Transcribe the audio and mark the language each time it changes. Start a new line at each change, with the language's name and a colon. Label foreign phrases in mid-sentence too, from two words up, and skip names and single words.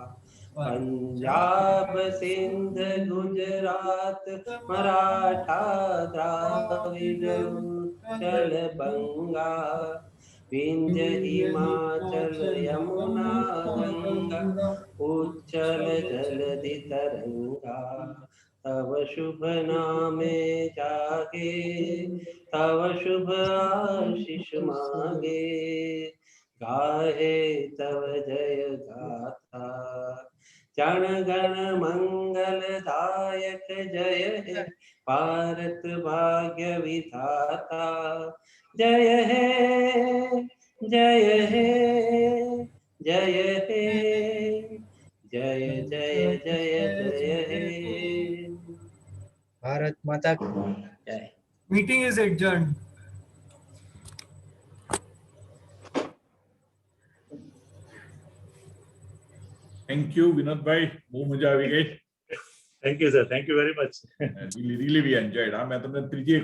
Bangla: পঞ্জাব সিন্ধু গুজরাট মরাঠা দ্রাবিড় উৎকল বঙ্গ বিন্ধ্য হিমাচল যমুনা গঙ্গা উচ্ছল জলধি তরঙ্গ. তব শুভ নামে জাগে তব শুভ আশিস মাগে গাহে তব জয় গাথা. জন গণ মঙ্গল দায়ক জয় হে ভারত ভাগ্য বিধাতা. জয় হে জয় হে জয় হে জয় জয় জয় জয় হে.
Hindi: भारत माता जय.
English: Meeting is adjourned. Thank you
Gujarati: વિનોદભાઈ, બહુ મજા આવી ગઈ.
English: Thank you sir, thank you very much. Really we enjoyed.
Gujarati: હા, મેં તમને ત્રીજી